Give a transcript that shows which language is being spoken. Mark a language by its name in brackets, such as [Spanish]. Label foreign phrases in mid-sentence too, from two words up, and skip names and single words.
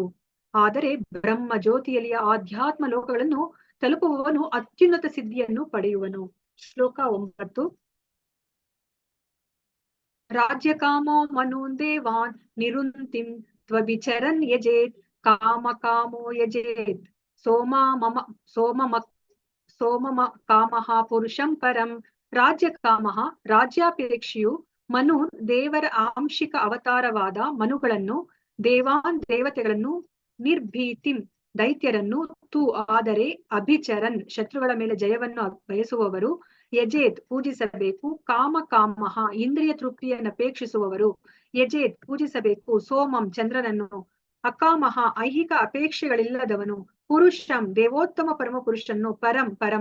[Kannada] ಆದರೆ ಬ್ರಹ್ಮ ಜ್ಯೋತಿಯಲ್ಲಿಯ ಆಧ್ಯಾತ್ಮ ಲೋಕಗಳನ್ನು ತಲುಪುವವನು ಅತ್ಯುನ್ನತ ಸಿದ್ಧಿಯನ್ನು ಪಡೆಯುವನು. [Sanskrit] ಶ್ಲೋಕ 9. ರಾಜ್ಯ ಕಾಮೋ ಮನೂನ್ ದೇವಾನ್ ನಿರುಂತಿಂ ತ್ವಬಿಚರನ್ ಯಜೇತ್ ಕಾಮ ಕಾಮೋ ಯಜೇತ್ ಸೋಮ ಕಾಮಃ ಪುರುಷಂ ಪರಂ. ರಾಜ್ಯ ಕಾಮಃ [Kannada] ರಾಜ್ಯಾಪೇಕ್ಷೆಯು ಮನೂನ್ ದೇವರ ಆಂಶಿಕ ಅವತಾರವಾದ ಮನುಗಳನ್ನು, ದೇವಾನ್ ದೇವತೆಗಳನ್ನು, ನಿರ್ಭೀತಿಂ ದೈತ್ಯರನ್ನು, ಆದರೆ ಅಭಿಚರನ್ ಶತ್ರುಗಳ ಮೇಲೆ ಜಯವನ್ನು ಬಯಸುವವರು, ಯಜೇತ್ ಪೂಜಿಸಬೇಕು, ಕಾಮಃ ಇಂದ್ರಿಯ ತೃಪ್ತಿಯನ್ನು ಅಪೇಕ್ಷಿಸುವವರು, ಯಜೇತ್ ಪೂಜಿಸಬೇಕು, ಸೋಮಂ ಚಂದ್ರನನ್ನು, ಅಕಾಮಃ ಐಹಿಕ ಅಪೇಕ್ಷೆಗಳಿಲ್ಲದವನು, ಪುರುಷಂ ದೇವೋತ್ತಮ ಪರಮ ಪುರುಷನ್ನು, ಪರಮ.